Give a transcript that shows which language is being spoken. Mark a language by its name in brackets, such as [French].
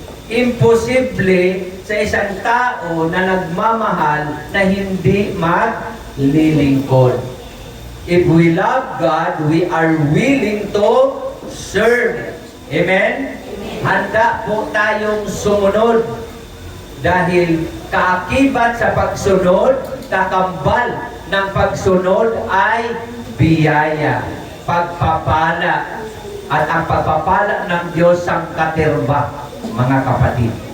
[Filipino] Imposible sa isang tao na nagmamahal na hindi maglilingkod. [English] If we love God, we are willing to serve. Amen? [Filipino] Handa po tayong sumunod dahil kaakibat sa pagsunod, kakambal ng pagsunod ay biyaya, pagpapala, at ang pagpapala ng Diyos ang katerba, mga kapatid.